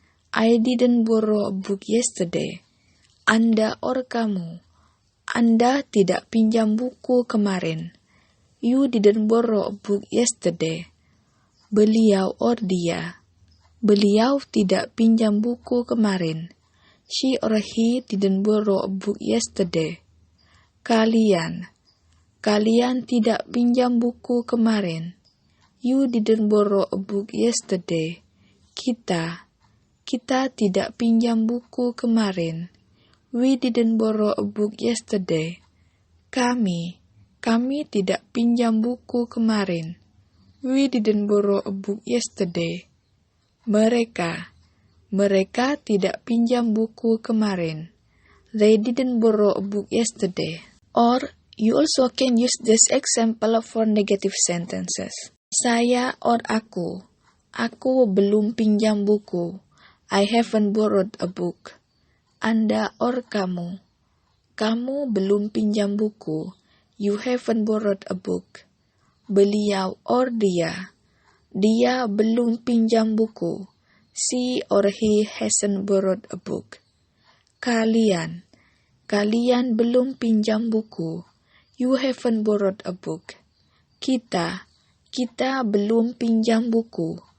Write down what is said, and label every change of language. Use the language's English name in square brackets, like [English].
[English] I didn't borrow a book yesterday. [Indonesian] Anda or kamu, Anda tidak pinjam buku kemarin. [English] You didn't borrow a book yesterday. [Indonesian] Beliau or dia, beliau tidak pinjam buku kemarin. [English] She or he didn't borrow a book yesterday. [Indonesian] Kalian tidak pinjam buku kemarin. [English] You didn't borrow a book yesterday. [Indonesian] Kita tidak pinjam buku kemarin. [English] We didn't borrow a book yesterday. [Indonesian] Kami tidak pinjam buku kemarin. [English] We didn't borrow a book yesterday. [Indonesian] Mereka tidak pinjam buku kemarin. [English] They didn't borrow a book yesterday. Or, you also can use this example for negative sentences. [Indonesian] Saya or aku belum pinjam buku. [English] I haven't borrowed a book. [Indonesian] Anda or kamu belum pinjam buku. [English] You haven't borrowed a book. [Indonesian] Beliau or dia belum pinjam buku. [English] She or he hasn't borrowed a book. [Indonesian] Kalian belum pinjam buku. [English] You haven't borrowed a book. [Indonesian] Kita belum pinjam buku.